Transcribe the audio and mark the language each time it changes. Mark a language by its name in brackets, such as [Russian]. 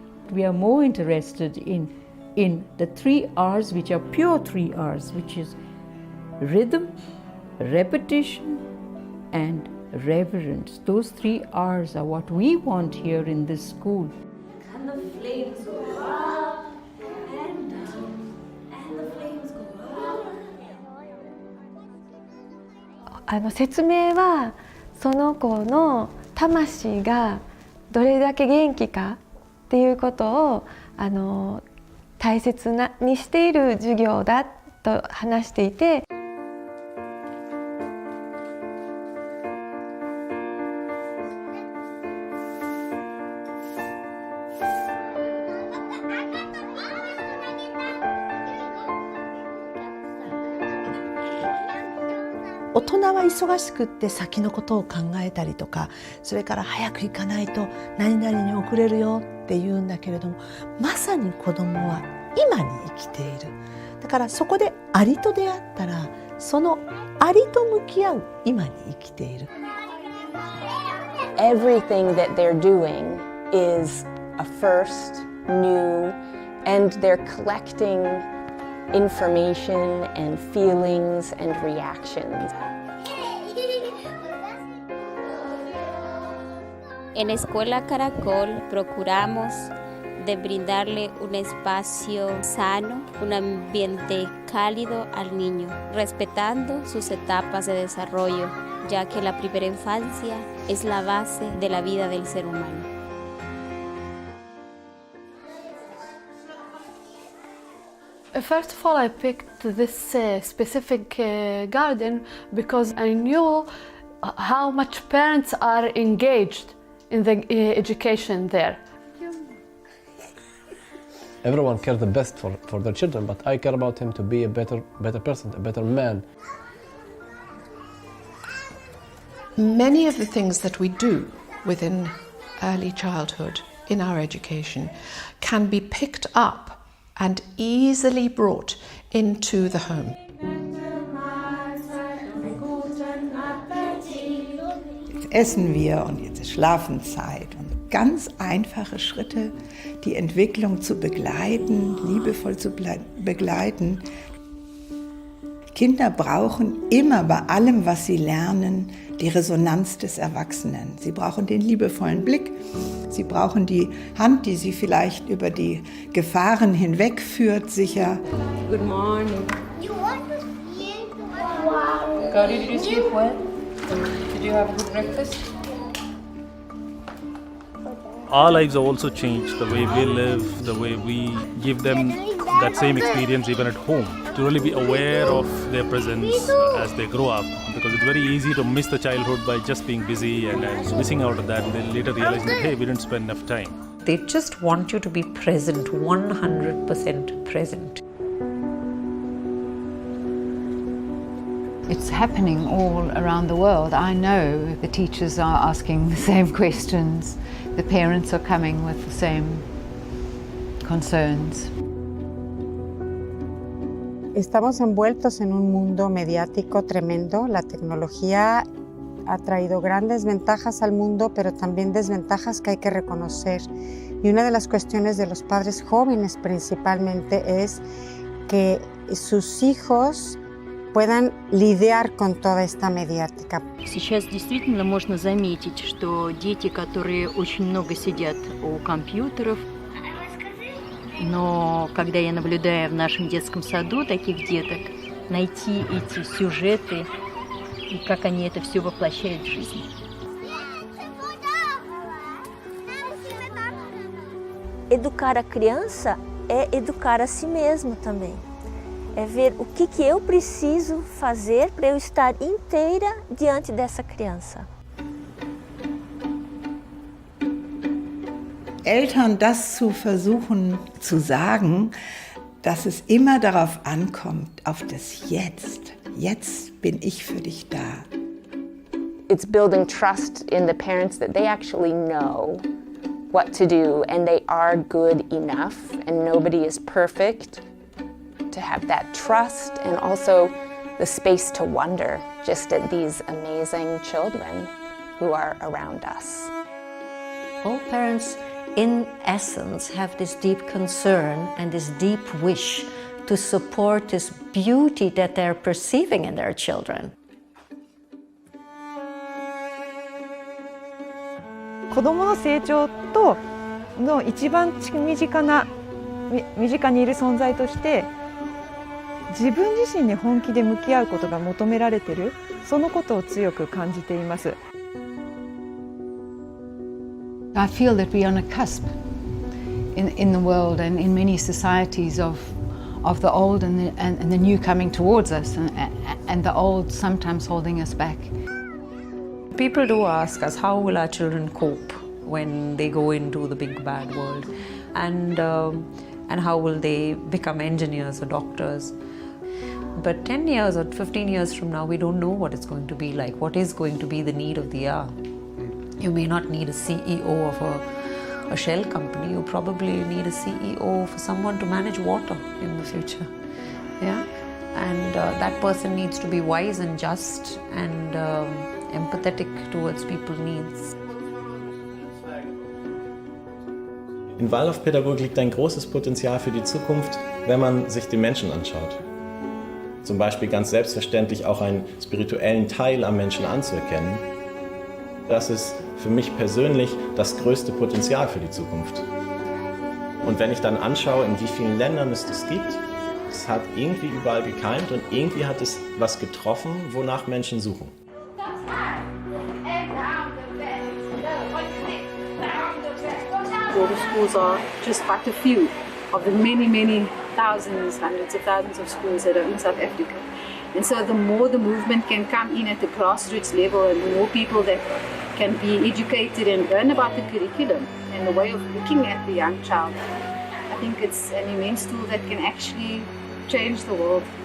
[English] We are more interested in the 3 R's, which are pure 3 R's, which is rhythm, repetition, and reverence. Those 3 R's are what we want here in this school. And the flames go up and down, and the flames go up. [Japanese] 説明はその子の魂がどれだけ元気かっていうことを大切にしている授業だと話していて。大人は忙しくって先のことを考えたりとか、それから早く行かないと何々に遅れるよって言うんだけれども、まさに子どもは今に生きている。だからそこでアリと出会ったら、そのアリと向き合う今に生きている。 [English] Everything that they're doing is a first, new, and they're collecting information and feelings and reactions. [Spanish] En Escuela Caracol procuramos de brindarle un espacio sano, un ambiente cálido al niño, respetando sus etapas de desarrollo, ya que la primera infancia es la base de la vida del ser humano. [English] First of all, I picked this specific garden because I knew how much parents are engaged in the education there. Everyone cares the best for their children, but I care about him to be a better person, a better man. Many of the things that we do within early childhood in our education can be picked up and easily brought into the home. [German] Jetzt essen wir und jetzt ist Schlafenszeit. Und ganz einfache Schritte, die Entwicklung zu begleiten, liebevoll zu begleiten. Kinder brauchen immer bei allem, was sie lernen, die Resonanz des Erwachsenen. Sie brauchen den liebevollen Blick, sie brauchen die Hand, die sie vielleicht über die Gefahren hinwegführt, sicher. [English] Good morning. You want to sleep? Gauri, did you sleep well? Did you have a good breakfast? Our lives have also changed, the way we live, the way we give them that same experience even at home, to really be aware of their presence as they grow up, because it's very easy to miss the childhood by just being busy and missing out on that, and then later realizing that, hey, we didn't spend enough time. They just want you to be present, 100% present. It's happening all around the world. I know the teachers are asking the same questions. The parents are coming with the same concerns. [Spanish] Estamos envueltos en un mundo mediático tremendo. La tecnología ha traído grandes ventajas al mundo, pero también desventajas que hay que reconocer. Y una de las cuestiones de los padres jóvenes principalmente es que sus hijos puedan lidiar con toda esta mediática. [Russian] Сейчас действительно можно заметить, что дети, которые очень много сидят у компьютеров, но когда я наблюдаю в нашем детском саду таких деток, найти эти сюжеты и как они это все воплощают в жизнь. [Portuguese] Educar a criança é educar a si mesmo também. É ver o que eu preciso fazer para eu estar inteira diante dessa criança. [German] Eltern das zu versuchen zu sagen, dass es immer darauf ankommt, auf das Jetzt. Jetzt bin ich für dich da. [English] It's building trust in the parents that they actually know what to do and they are good enough and nobody is perfect. To have that trust and also the space to wonder just at these amazing children who are around us. All parents, in essence, have this deep concern and this deep wish to support this beauty that they're perceiving in their children. [Japanese] 子どもの成長との一番身近にいる存在として自分自身に本気で向き合うことが求められている、そのことを強く感じています。 [English] I feel that we are on a cusp in the world and in many societies of the old and the new coming towards us and the old sometimes holding us back. People do ask us, how will our children cope when they go into the big bad world? And how will they become engineers or doctors? But 10 years or 15 years from now, we don't know what it's going to be like. What is going to be the need of the hour? You may not need a CEO of a shell company. You probably need a CEO for someone to manage water in the future. Yeah? And that person needs to be wise and just and empathetic towards people's needs. [German] In Waldorfpädagogik liegt ein großes Potenzial für die Zukunft, wenn man sich den Menschen anschaut. Zum Beispiel ganz selbstverständlich auch einen spirituellen Teil am Menschen anzuerkennen. Das ist für mich persönlich das größte Potenzial für die Zukunft. Und wenn ich dann anschaue, in wie vielen Ländern es das gibt, es hat irgendwie überall gekeimt und irgendwie hat es was getroffen, wonach Menschen suchen. [English] Global schools are just but a few of the many thousands, hundreds of thousands of schools that are in South Africa. And so the more the movement can come in at the grassroots level and the more people that can be educated and learn about the curriculum and the way of looking at the young child, I think it's an immense tool that can actually change the world.